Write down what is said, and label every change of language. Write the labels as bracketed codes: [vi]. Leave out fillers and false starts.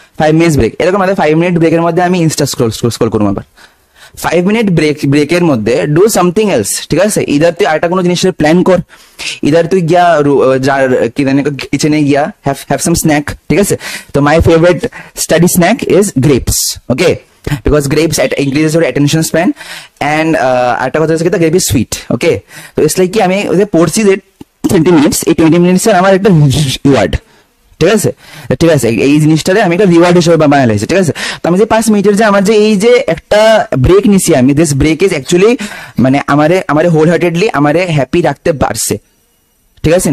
[bn] 5 minutes break, এরকম 5 minute ব্রেকের মধ্যে আমি ইনস্টা স্ক্রল করবো। আবার 5 মিনিট ব্রেকের মধ্যে [en] do something else, [bn] ঠিক আছে? ইদার তুই আরেকটা কোনো জিনিসের প্ল্যান কর, ইদার তুই গিয়া যার কি জানি কিচেনে গিয়া [en] have some snack, [bn] ঠিক আছে? [en] তো my favourite study snack is grapes, okay? because grapes increases your attention span and [bn] একটা কথা হচ্ছে কি [en] grape is sweet, okay? [bn] তো [en] it's like [bn] কি আমি ওই পড়ছি যে 20 মিনিটস, এই 20 মিনিটস এর আমার একটা রিওয়ার্ড, ঠিক আছে? ঠিক আছে, এই জিনিসটারে আমি একটা রিওয়ার্ড হিসেবে বানাই লাইছি, ঠিক আছে? তো আমি যে 5 মিনিটের যে আমার যে এই যে একটা ব্রেক নিছি আমি, [en] this break is actually [bn] মানে আমারে হোল হার্টেডলি আমারে হ্যাপি রাখতে পারছে, ঠিক আছে?